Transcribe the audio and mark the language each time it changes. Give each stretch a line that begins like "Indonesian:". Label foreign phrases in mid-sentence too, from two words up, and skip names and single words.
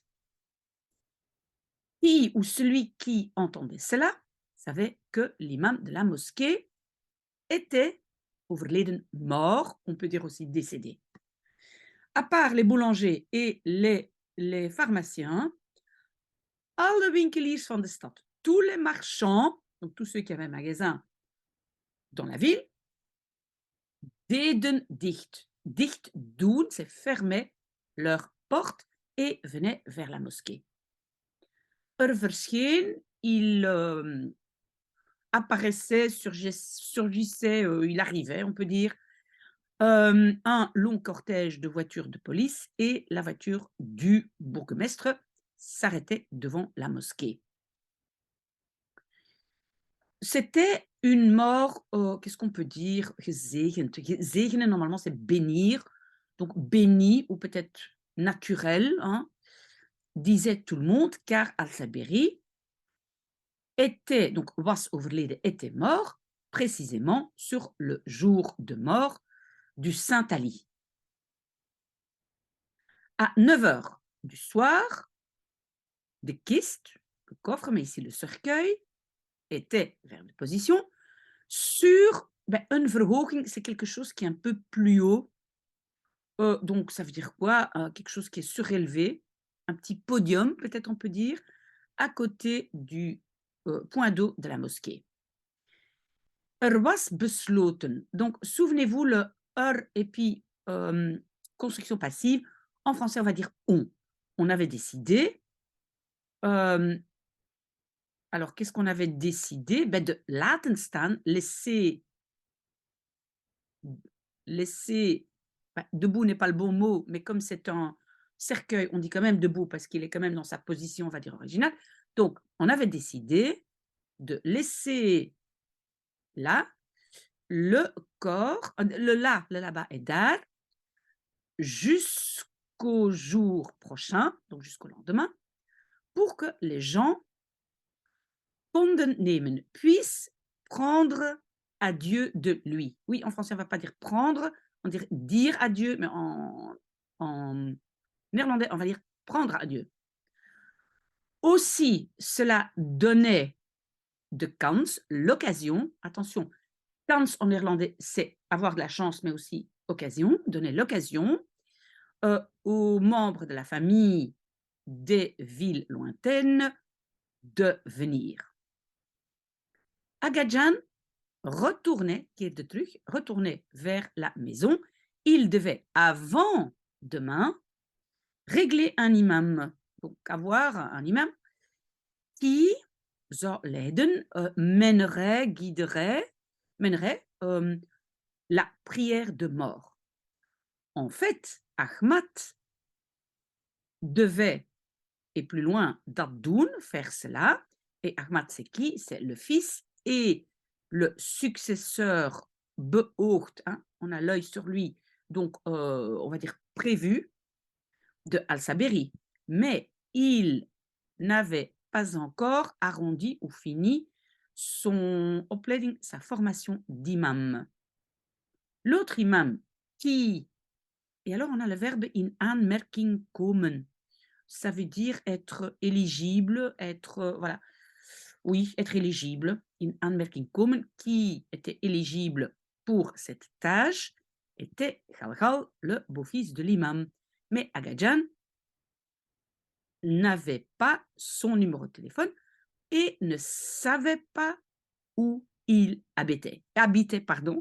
French: Qui ou celui qui entendait cela savait que l'imam de la mosquée était overleden mort, on peut dire aussi décédé. À part les boulangers et les pharmaciens,
Dutch: alle winkeliers van de stad,
French: tous les marchands, donc tous ceux qui avaient un magasin dans la ville,
Dutch: deden dicht. Dicht doen,
French: c'est fermer leurs portes et venaient vers la mosquée. Verscheen, il apparaissait, surgissait, il arrivait, on peut dire, un long cortège de voitures de police et la voiture du bourgmestre s'arrêtait devant la mosquée. C'était une mort, qu'est-ce qu'on peut dire?
Dutch: Gezegend. Zegenen,
French: normalement, c'est bénir. Donc, béni ou peut-être naturel, hein, disait tout le monde, car Al-Saberi était, donc
Dutch: was overleden,
French: était mort, précisément sur le jour de mort du Saint Ali. À 9 heures du soir,
Dutch: de kist,
French: le coffre, mais ici le cercueil, était vers de position sur une verhoging, c'est quelque chose qui est un peu plus haut. Donc ça veut dire quoi? Quelque chose qui est surélevé, un petit podium, peut-être on peut dire, à côté du point d'eau de la mosquée.
Dutch: Was besloten.
French: Donc souvenez-vous, le et puis construction passive, en français on va dire on. on avait décidé, hem, alors qu'est-ce qu'on avait décidé? Beh,
Dutch: de laten staan,
French: laisser bah, debout n'est pas le bon mot, mais comme c'est un cercueil, on dit quand même debout parce qu'il est quand même dans sa position, on va dire, originale. Donc on avait décidé de laisser là, le corps, le là-bas est daar, jusqu'au jour prochain, donc jusqu'au lendemain, pour que les gens
Dutch: konden nemen,
French: puissent prendre adieu de lui. Oui, en français, on ne va pas dire prendre, on dirait dire adieu, mais en néerlandais, on va dire prendre adieu. Aussi, cela donnait
Dutch: de kans,
French: l'occasion, attention, kans en néerlandais, c'est avoir de la chance, mais aussi occasion, donner l'occasion aux membres de la famille des villes lointaines de venir. Agajan retournait,
Dutch: keerde terug,
French: retournait vers la maison. Il devait, avant demain, régler un imam. Donc, avoir un imam qui
Dutch: zou leiden,
French: mènerait la prière de mort. En fait, Ahmad devait, et plus loin,
Dutch: dat doen,
French: faire cela. Et Ahmad, c'est qui? C'est le fils et le successeur beoogd, hein, on a l'œil sur lui, donc on va dire prévu, de Al-Saberi. Mais il n'avait pas encore arrondi ou fini son opleiding, sa formation d'imam. L'autre imam qui... Et alors on a le verbe
Dutch: in aanmerking komen.
French: Ça veut dire être éligible, être, voilà, oui, être éligible,
Dutch: in aanmerking komen,
French: qui était éligible pour cette tâche, était Galgal, le beau-fils de l'imam. Mais Agajan n'avait pas son numéro de téléphone et ne savait pas où il habitait, pardon.